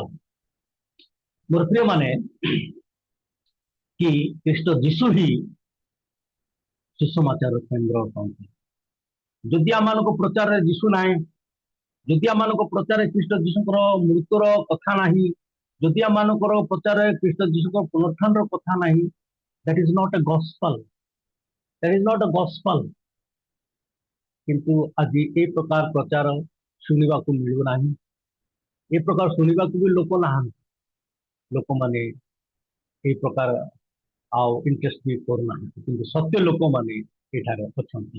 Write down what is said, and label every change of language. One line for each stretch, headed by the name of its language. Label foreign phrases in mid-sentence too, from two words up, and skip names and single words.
Odia: ମୋର ପ୍ରିୟମାନେ, କି ଖ୍ରୀଷ୍ଟ ଯୀଶୁ ହିଁ ସୁସମାଚାର କେନ୍ଦ୍ର ଅଟନ୍ତି। ଯଦି ଆମମାନଙ୍କ ପ୍ରଚାରରେ ଯୀଶୁ ନାହିଁ, ଯଦି ଆମମାନଙ୍କ ପ୍ରଚାରରେ ଖ୍ରୀଷ୍ଟ ଯୀଶୁଙ୍କର ମୃତ୍ୟୁର କଥା ନାହିଁ, ଯଦି ଆମମାନଙ୍କର ପ୍ରଚାରରେ ଖ୍ରୀଷ୍ଟ ଯୀଶୁଙ୍କର ପୁନରୁତ୍ଥାନର କଥା ନାହିଁ,
English: that is not a gospel, that is not a gospel।
Odia: କିନ୍ତୁ ଆଜି ଏ ପ୍ରକାର ପ୍ରଚାର ଶୁଣିବାକୁ ମିଳୁନାହିଁ, ଏ ପ୍ରକାର ଶୁଣିବାକୁ ବି ଲୋକ ନାହାନ୍ତି, ଲୋକମାନେ ଏ ପ୍ରକାର ଆଉ ଇଣ୍ଟରେଷ୍ଟ ବି କରୁନାହାନ୍ତି, କିନ୍ତୁ ସତ୍ୟ ଲୋକମାନେ ଏଠାରେ ଅଛନ୍ତି।